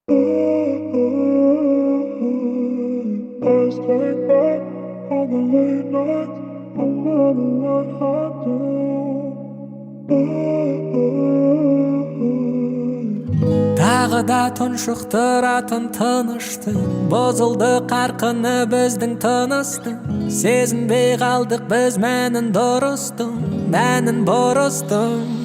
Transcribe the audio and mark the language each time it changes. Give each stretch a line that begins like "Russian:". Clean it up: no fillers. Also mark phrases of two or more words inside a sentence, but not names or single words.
English: Let's take back all the late nights, no matter what I do.
Kazakh: Тағы да тұншықтыратын тыныштық, бұзылды қарқыны біздің тыныстың. Сезінбей қалдық біз мәнін дұрыстың, мәнін бұрыстың.